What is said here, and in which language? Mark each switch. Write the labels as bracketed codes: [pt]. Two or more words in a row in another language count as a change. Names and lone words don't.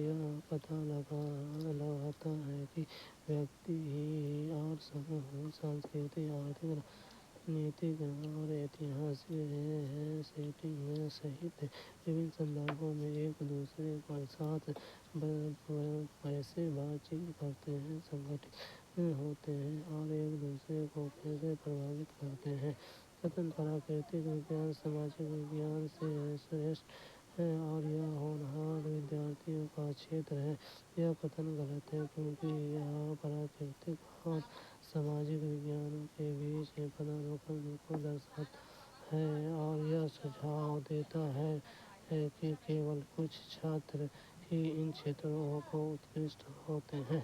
[hi] यह पता लगाता है कि व्यक्ति और समूह सांस्कृतिक, आर्थिक, राजनीतिक और ऐतिहासिक सेटिंग सहित विभिन्न संदर्भों में एक दूसरे के साथ कैसे बातचीत करते हैं, संगठित होते हैं और एक दूसरे को कैसे प्रभावित करते हैं. कथन प्राकृतिक विज्ञान सामाजिक विज्ञान से श्रेष्ठ है और यह होनहार विद्यार्थियों का क्षेत्र है. यह कथन ग़लत है, क्योंकि यह प्राकृतिक और सामाजिक विज्ञानों के बीच के पदानुक्रम को दर्शाता है और यह सुझाव देता है कि केवल कुछ छात्र ही इन क्षेत्रों में उत्कृष्ट होते हैं.